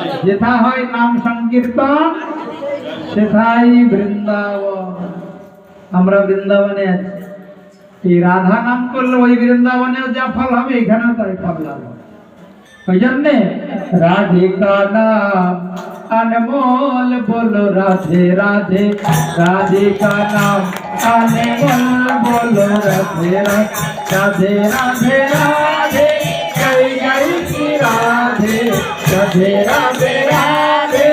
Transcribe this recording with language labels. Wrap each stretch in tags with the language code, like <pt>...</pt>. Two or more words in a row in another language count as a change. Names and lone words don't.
<bn>যেথা হয় নাম সংকীর্তন সেথাই বৃন্দাবন। আমরা বৃন্দাবনে আছি। এই রাধা নাম করলে ওই বৃন্দাবনেও যা ফল হবে, এখানেও তাই ফল লাভ হবে। ওই জন্যে রাধিকা নাম</bn> <hi>अनमोल बोलो राधे राधे, राधिका नाम अनमोल बोलो राधे राधे, राधे राधे जय जय श्री राधे, राधे राधे राधे</hi>